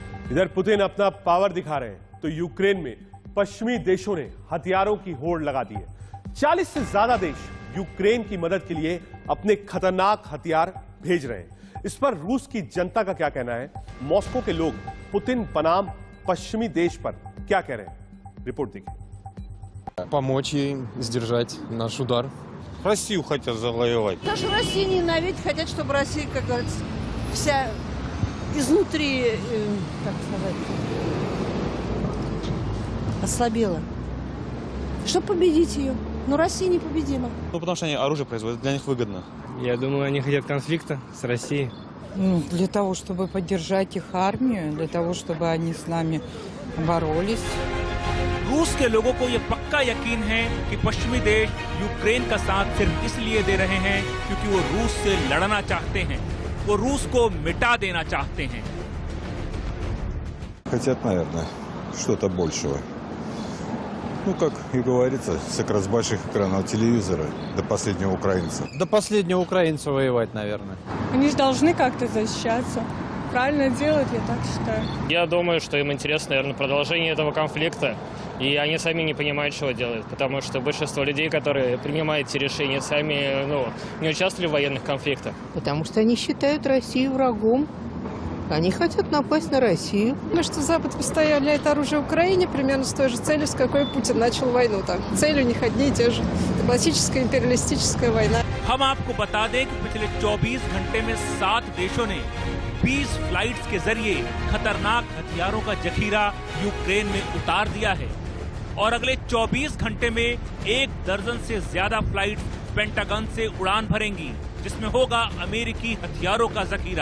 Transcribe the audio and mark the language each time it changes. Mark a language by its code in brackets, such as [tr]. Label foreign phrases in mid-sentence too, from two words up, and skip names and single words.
[hi] इधर पुतिन अपना पावर दिखा रहे हैं तो यूक्रेन में पश्चिमी देशों ने हथियारों की होड़ लगा दी है। 40 से ज्यादा देश यूक्रेन की मदद के लिए अपने खतरनाक हथियार भेज रहे हैं। इस पर रूस की जनता का क्या कहना है? मॉस्को के लोग पुतिन बनाम पश्चिमी देश पर क्या कह रहे हैं? रिपोर्ट देखिए। [ru] Помочь ей сдержать наш удар. Россию хотят завоевать. Даже Россию ненавидят, хотят, чтобы Россия, как говорится, вся изнутри, как сказать, ослабела. Чтобы победить ее. Но Россия непобедима. Ну, потому что они оружие производят, для них выгодно. Я думаю, они хотят конфликта с Россией. Для того, чтобы поддержать их армию, для того, чтобы они с нами боролись. [hi] रूस के लोगों को यह पक्का यकीन है कि पश्चिमी देश यूक्रेन का साथ सिर्फ इसलिए दे रहे हैं क्योंकि वो रूस से लड़ना चाहते हैं, वो रूस को मिटा देना चाहते हैं। [ru] Хотят, наверное, что-то большего. Ну, как и говорится, с больших экранов телевизора до последнего украинца. До последнего украинца воевать, наверное. Они же должны как-то защищаться. Правильно делают, я так считаю. Я думаю, что им интересно, наверное, продолжение этого конфликта. И они сами не понимают, что делают. Потому что большинство людей, которые принимают эти решения, сами не участвовали в военных конфликтах. Потому что они считают Россию врагом. Они хотят напасть на Россию. Ну, что Запад поставляет оружие Украине примерно с той же целью, с какой Путин начал войну. Там цель у них одни и те же. Это классическая империалистическая война. [hi] हम आपको बता दें कि पिछले 24 घंटे में 7 देशों ने 20 फ्लाइट्स के जरिए खतरनाक हथियारों का जखीरा यूक्रेन में उतार दिया है और अगले 24 घंटे में 1 दर्जन से ज्यादा फ्लाइट्स पेंटागन से उड़ान भरेंगी, जिसमें होगा अमेरिकी हथियारों का जखीरा।